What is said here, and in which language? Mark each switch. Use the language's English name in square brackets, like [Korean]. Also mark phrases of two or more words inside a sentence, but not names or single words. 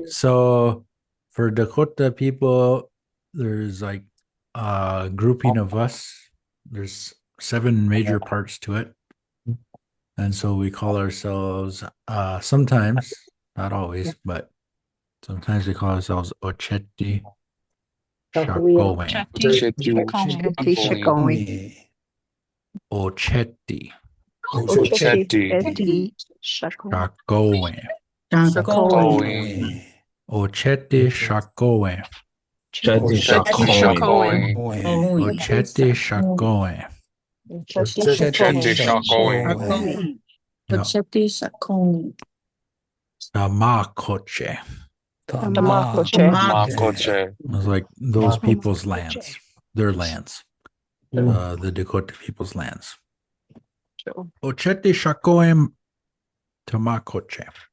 [English] So for Dakota people, there's like a grouping of us. There's 7 major parts to it. And so we call ourselves sometimes, not always, but sometimes we call ourselves Ocheti Shakowen. Ocheti Shakowen. Ocheti Shakowen. Ocheti Shakowen. Tamakoche. It's like those people's lands, their lands, the Dakota people's lands. Ocheti Shakoem Tamakoche.